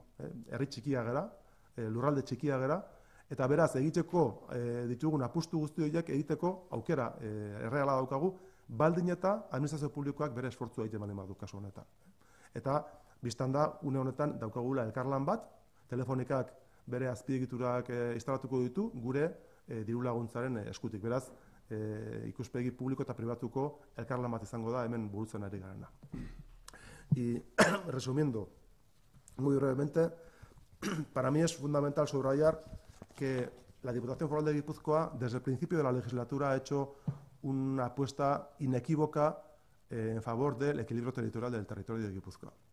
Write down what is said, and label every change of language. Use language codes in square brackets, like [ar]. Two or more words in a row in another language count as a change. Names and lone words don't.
[eu] Herri txikia gara, lurralde txikia gara, Eta beraz, egiteko ditugun apustu guzti horiek egiteko aukera erreala daukagu, baldin eta administrazio publikoak bere esfortzua egiten baldin badu kasu honetan. Eta bistan da, une honetan daukagula elkarlan bat, Telefonikak bere azpiegiturak instalatuko ditu gure diru laguntzaren eskutik. Beraz, ikuspegi publiko eta pribatuko elkarlan bat izango da hemen burutzen ari garena. [es] Y resumiendo muy brevemente, para mí es fundamental subrayar que la Diputación Foral de Guipúzcoa, desde el principio de la legislatura, ha hecho una apuesta inequívoca en favor del equilibrio territorial del territorio de Guipúzcoa.